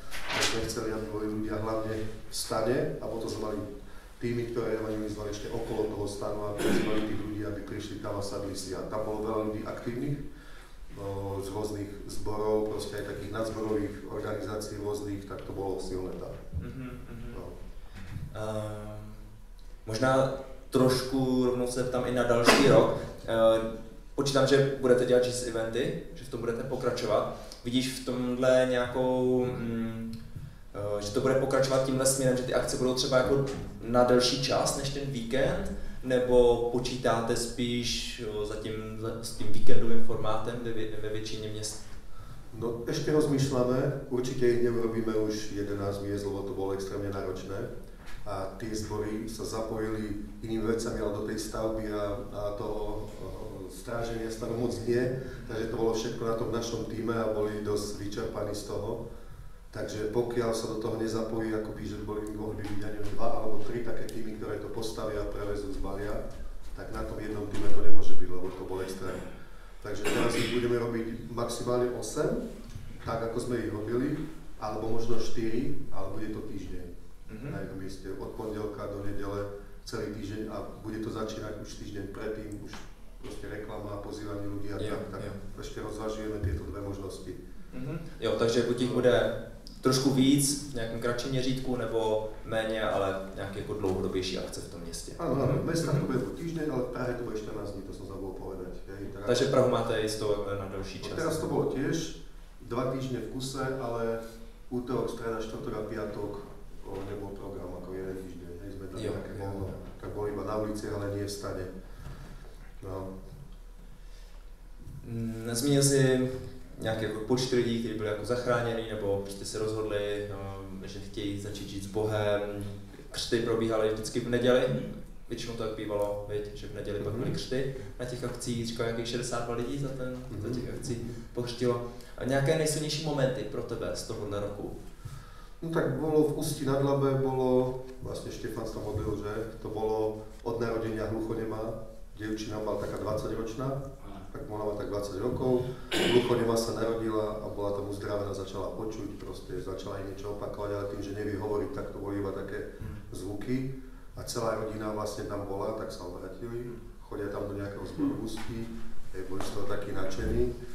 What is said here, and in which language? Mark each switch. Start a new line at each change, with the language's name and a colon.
Slovak: Tak sme chceli, aby boli ľudia hlavne v stane, a potom sme mali týmy, ktoré evangelizovali ešte okolo toho stanu a pozvali tých ľudí, aby prišli tam a sadli si. A tam bolo veľa ľudí aktívnych, z rôznych zborov, proste aj takých nadzborových organizácií rôznych, tak to bolo silné tam. No.
Czech: Možná trošku rovnou se tam i na další rok. Počítám, že budete dělat GIS eventy, že v tom budete pokračovat. Vidíš v tomhle nějakou, že to bude pokračovat tímhle směrem, že ty akce budou třeba jako na delší čas než ten víkend? Nebo počítáte spíš zatím s tím víkendovým formátem ve většině měst?
Slovak: No ešte rozmýšľame, určite ich neurobíme už 11 miest, lebo to bolo extrémne náročné. A tie zbory sa zapojili inými vecami, ale do tej stavby a toho stráženia stanu moc nie. Takže to bolo všetko na tom našom týme a boli dosť vyčerpaní z toho. Takže pokiaľ sa do toho nezapojí, ako že mohli by byť ani 2 alebo 3 také týmy, ktoré to postavia, prevezú, zbalia, tak na tom jednom týme to nemôže byť, lebo to bol extrém. Takže teraz ich budeme robiť maximálne 8, tak ako sme ich robili, alebo možno 4, ale bude to týždeň. Na jednom mieste od pondelka do nedele celý týždeň a bude to začínať už týždeň predtým, už proste reklama, pozývanie ľudí a tak ešte rozvažujeme tieto dve možnosti.
Czech: Jo, takže buď ich bude trošku víc v nějakém kratším měřítku nebo méně, ale nějaké jako dlouhodobější akce v tom městě.
Slovak: Áno, v mestách to bude po týždeň, ale v Prahe to bude 14 dní, to som zabudol povedať.
Czech: Takže Prahu máte isto na další čas.
Slovak: Teraz to bolo tiež 2 týždne v kuse, ale útorok, streda, štvrtok a piatok nebol program ako jeden týždeň. Sme tam také voľno, tak boli iba na ulici, ale nie v stane. No.
Czech: Zmínil jsi nějaké jako počty lidí, kteří byli jako zachráněni, nebo prostě se rozhodli, že chtějí začít žít s Bohem. Křty probíhaly vždycky v neděli, většinou to tak bývalo, že v neděli pak byly křty na těch akcích, říkal nějakých 62 lidí za těch akcí pokřtilo. A nějaké nejsilnější momenty pro tebe z tohohle roku?
Slovak: No tak bolo v Ústí nad Labe, bolo, vlastne Štefán sa tam modlil, že to bolo od narodenia hluchonemá, dievčina bola taká 20-ročná, tak mohla mať tak 20 rokov, hluchonemá sa narodila a bola tam uzdravená, začala počuť, proste začala jej niečo opakovať, ale tým, že nevie hovoriť, tak to boli iba také zvuky a celá rodina vlastne tam bola, tak sa obratili, chodia tam do nejakého zboru v Ústí, boli z toho takí nadšení.